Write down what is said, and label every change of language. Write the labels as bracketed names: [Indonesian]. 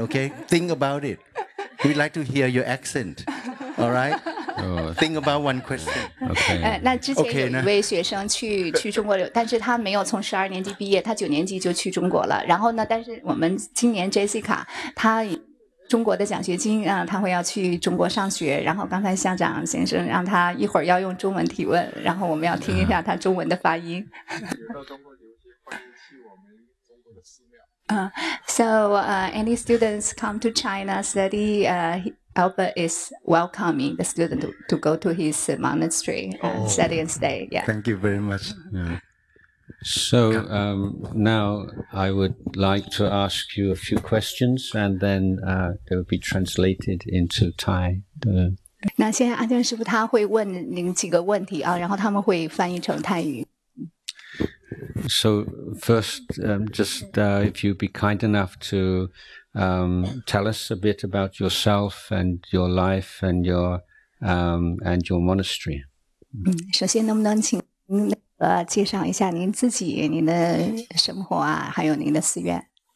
[English] Okay, think about it. We'd like to hear your accent. All right. Think about one question. Okay. [Chinese] 那之前有一位学生去中国留，但是他没有从十二年级毕业，他九年级就去中国了。然后呢，但是我们今年 Jessica 他中国的奖学金啊，他会要去中国上学。然后刚才校长先生让他一会儿要用中文提问，然后我们要听一下他中文的发音。到中国留学，欢迎去我们中国的寺庙。 [English] Any students come to China study? Albert is welcoming the student to go to his monastery study and stay. Yeah. Thank you very much. So now I would like to ask you a few questions, and then they will be translated into Thai. [Chinese] 那现在阿江师傅他会问您几个问题啊，然后他们会翻译成泰语。 [English] So first, if you'd be kind enough to. Tell us a bit about yourself and your life and your monastery. [Chinese] 首先能不能请您介绍一下您自己、您的生活啊，还有您的寺院